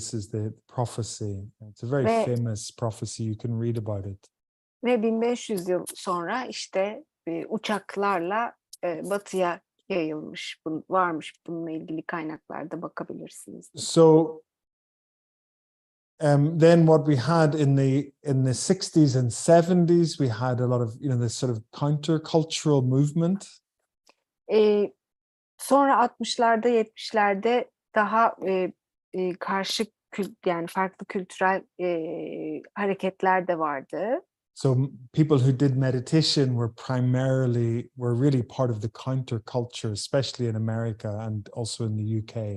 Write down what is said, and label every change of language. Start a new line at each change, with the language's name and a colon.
English: This is the prophecy. It's a very famous prophecy. You can read about it.
Turkish: Ve 1500 yıl sonra işte uçaklarla batıya yayılmış, varmış bununla ilgili kaynaklarda bakabilirsiniz.
English: So then what we had in the 60s and 70s, we had a lot of, this sort of countercultural movement.
Turkish: Sonra 60'larda 70'lerde daha karşı yani farklı kültürel hareketler de vardı.
English: So people who did meditation were really part of the counterculture, especially in America and also in the UK.